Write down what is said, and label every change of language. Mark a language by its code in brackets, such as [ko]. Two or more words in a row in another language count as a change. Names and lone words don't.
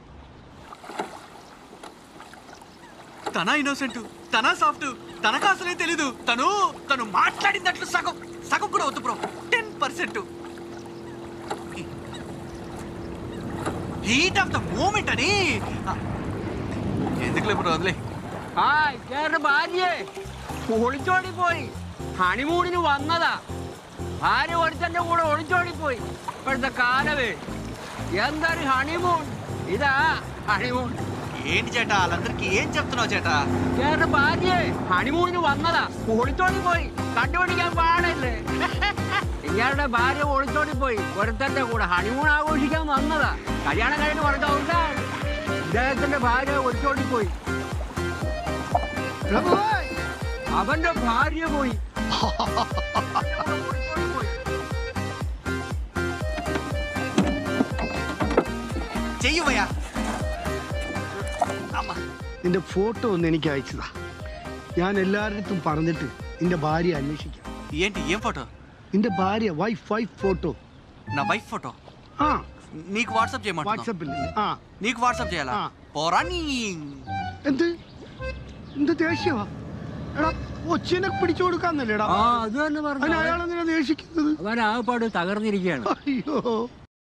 [te] తన ఇన్నోసెంట్, తన సాఫ్ట్, తనకు అసలే తెలీదు. తను మాట్లాడిందట్లు సగం కూడా వద్దు బ్రో, 10%. [en] heat of the moment [te] అని ఎందుకులే బ్రో, వదిలే. [ml] ഭാര്യ ഒളിച്ചോടിപ്പോയി. ഹണിമൂണിന് വന്നതാ, ഭാര്യ ഒരുത്തന്റെ കൂടെ ഒളിച്ചോടിപ്പോയി. ഇപ്പോഴത്തെ കാലവേ എന്തൊരു ഹണിമൂൺ. ഇതാ ഹണിമൂൺ. [te] ఏంటి చేట, వాళ్ళందరికీ ఏం చెప్తున్నావు చేట? [ml] ചേട്ടന്റെ ഭാര്യ ഹണിമൂണിന് വന്നതാ, ഒളിച്ചോടിപ്പോയി. കണ്ടുപിടിക്കാൻ പാടില്ലേ? ഇയാളുടെ ഭാര്യ ഒളിച്ചോടിപ്പോയി, ഒരുത്തന്റെ കൂടെ ഹണിമൂൺ ആഘോഷിക്കാൻ വന്നതാ. കല്യാണം കഴിഞ്ഞ് പറഞ്ഞ ദിവസമാണ് ഇദ്ദേഹത്തിന്റെ ഭാര്യ ഒളിച്ചോടിപ്പോയി. അവന്റെ ഭാര്യ പോയി. ചെയ്യുവയാ. നിന്റെ ഫോട്ടോ ഒന്ന് എനിക്ക് അയച്ചതാ. ഞാൻ എല്ലാവരുടെ പറഞ്ഞിട്ട് നിന്റെ ഭാര്യ അന്വേഷിക്കാം. [te] ఏంటి, ఏం ఫోటో? [ml] നിന്റെ ഭാര്య [en] wife photo. [te] నా [en] wife photo? [te] నీకు వాట్సాప్ చేయమంటున్నా. [ml] വാട്സപ്പിൽ [te] నీకు వాట్సాప్ చేయాలా? ఆ. పోరా నీ. [ml] എന്ത് എന്ത് ദേഷ്യവാ? എടാ ഒച്ചിനെ പിടിച്ചു കൊടുക്കാന്നല്ലേടാ? ആ അത് തന്നെ അതിന് പറഞ്ഞു. അയാളെന്തിനാ ദേഷിക്കുന്നത്? അവൻ ആകപ്പാട് തകർന്നിരിക്കുകയാണ്. അയ്യോ